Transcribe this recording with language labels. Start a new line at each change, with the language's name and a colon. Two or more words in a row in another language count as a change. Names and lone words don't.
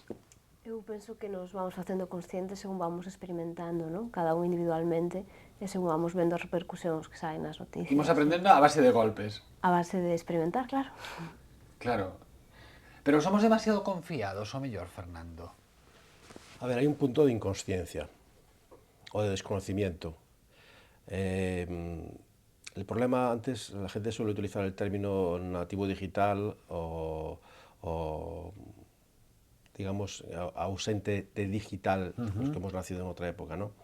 Galician: Eu penso que nos vamos facendo conscientes según vamos experimentando, non? Cada un individualmente, e según vamos vendo as repercusións que saen nas noticias. Imos aprendendo a base de golpes. A base de experimentar, claro. Claro. Pero somos demasiado confiados, o mellor, Fernando?
Spanish: A ver, hay un punto de inconsciencia o de desconocimiento. El problema, antes la gente suele utilizar el término nativo digital o digamos, ausente de digital, los que hemos nacido en otra época, ¿no?